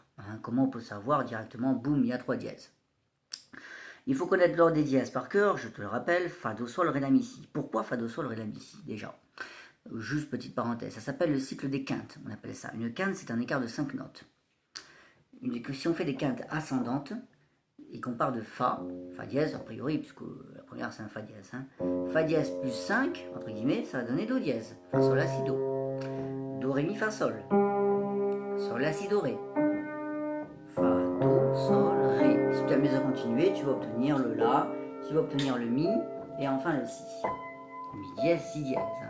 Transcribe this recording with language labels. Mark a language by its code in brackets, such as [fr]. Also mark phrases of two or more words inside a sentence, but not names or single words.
[fr] Hein, comment on peut savoir directement, boum, il y a 3 dièses. Il faut connaître l'ordre des dièses par cœur, je te le rappelle, Fa, Do, Sol, Ré, La, Mi, Si. Pourquoi Fa, Do, Sol, Ré, La, Mi, Si déjà? Juste petite parenthèse, ça s'appelle le cycle des quintes, on appelle ça. Une quinte, c'est un écart de 5 notes. Si on fait des quintes ascendantes, et qu'on part de Fa, Fa dièse a priori, puisque la première c'est un Fa dièse, hein. Fa dièse plus 5, entre guillemets, ça va donner Do dièse. Fa, Sol, La, Si, Do. Do, Ré, Mi, Fa, Sol. Sol, La, Si, Do, Ré. Fa, Do, Sol, Ré. Si tu as mis à continuer, tu vas obtenir le La, tu vas obtenir le Mi, et enfin le Si. Mi dièse, Si dièse. Hein.